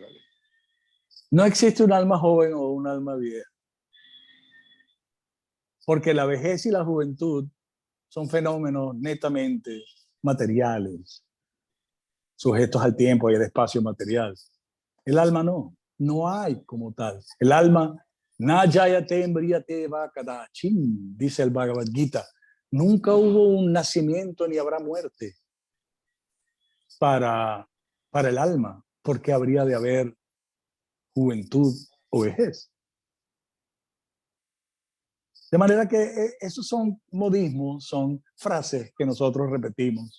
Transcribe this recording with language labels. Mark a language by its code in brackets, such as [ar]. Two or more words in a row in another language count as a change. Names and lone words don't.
[es] No existe un alma joven o un alma vieja, porque la vejez y la juventud son fenómenos netamente materiales, sujetos al tiempo y al espacio material. El alma no hay como tal. El alma, [sa] Nayayate embriate vakadachin, [es] dice el Bhagavad Gita. Nunca hubo un nacimiento ni habrá muerte para, para el alma, porque habría de haber juventud o vejez. De manera que esos son modismos, son frases que nosotros repetimos.